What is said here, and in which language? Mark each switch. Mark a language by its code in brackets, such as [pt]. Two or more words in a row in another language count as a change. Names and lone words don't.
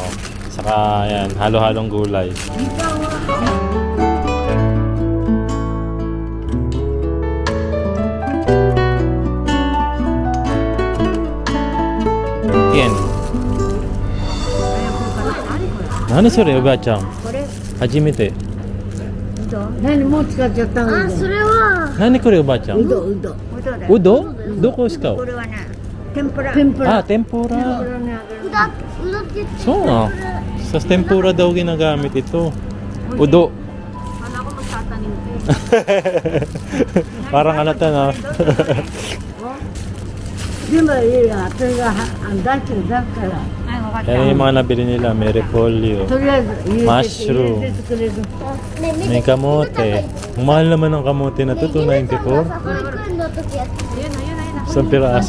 [tl] Saka, yan, halo-halong gulay. Yan. [ja] Ano それおばあちゃん初めて何もう使っちゃったのあ、それは何これおばあちゃんうどうどだよ。うどどこですかこれはね、天ぷら。天ぷら Ah, tempura. うだって。 [tl] So, sa tempura daw ginagamit ito. Udo. Parang ano to, no? [ja] でもいいや、それが出してるだから Ay,わかった。 [tl] Yan yung mga nabili nila. May repolyo, [ja] とりあえず入れて [tl] Mushroom. [ja] 入れて作れる [tl] may kamote. Ang mahal naman ng kamote na to, 294. [ja] 保育園の時やってた。 [tl] Isang piraso.